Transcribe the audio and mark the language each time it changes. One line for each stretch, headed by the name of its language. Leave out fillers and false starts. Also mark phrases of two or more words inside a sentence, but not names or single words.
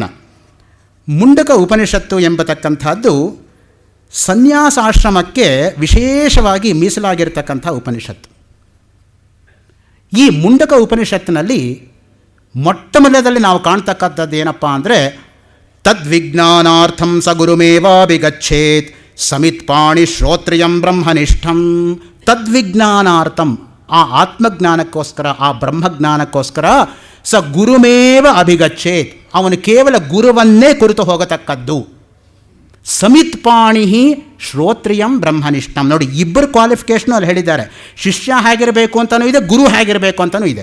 Kannada: ಮುಂಡಕ ಉಪನಿಷತ್ತು ಎಂಬತಕ್ಕಂಥದ್ದು ಸನ್ಯಾಸಾಶ್ರಮಕ್ಕೆ ವಿಶೇಷವಾಗಿ ಮೀಸಲಾಗಿರ್ತಕ್ಕಂಥ ಉಪನಿಷತ್ತು. ಈ ಮುಂಡಕ ಉಪನಿಷತ್ತಿನಲ್ಲಿ ಮೊಟ್ಟಮೊದಲದಲ್ಲಿ ನಾವು ಕಾಣ್ತಕ್ಕಂಥದ್ದು ಏನಪ್ಪ ಅಂದರೆ,
Sanskrit: ತದ್ವಿಜ್ಞಾನಾರ್ಥಂ ಸ ಗುರುಮೇವಾಭಿಗಚ್ಚೇತ್ ಸಮಿತ್ಪಾಣಿ ಶ್ರೋತ್ರಿಯಂ ಬ್ರಹ್ಮನಿಷ್ಠಂ. ತದ್ವಿಜ್ಞಾನಾರ್ಥಂ,
Kannada: ಆ ಆತ್ಮಜ್ಞಾನಕ್ಕೋಸ್ಕರ, ಆ ಬ್ರಹ್ಮಜ್ಞಾನಕ್ಕೋಸ್ಕರ
Sanskrit: ಸ ಗುರುಮೇವ ಅಭಿಗಚ್ಚೇತ್,
Kannada: ಅವನು ಕೇವಲ ಗುರುವನ್ನೇ ಕುರಿತು ಹೋಗತಕ್ಕದ್ದು.
Sanskrit: ಸಮಿತ್ಪಾಣಿ ಶ್ರೋತ್ರಿಯಂ ಬ್ರಹ್ಮನಿಷ್ಠಂ.
Kannada: ನೋಡಿ, ಇಬ್ಬರು ಕ್ವಾಲಿಫಿಕೇಷನು ಅಲ್ಲಿ ಹೇಳಿದ್ದಾರೆ. ಶಿಷ್ಯ ಹೇಗಿರಬೇಕು ಅಂತಲೂ ಇದೆ, ಗುರು ಹೇಗಿರಬೇಕು ಅಂತಲೂ ಇದೆ.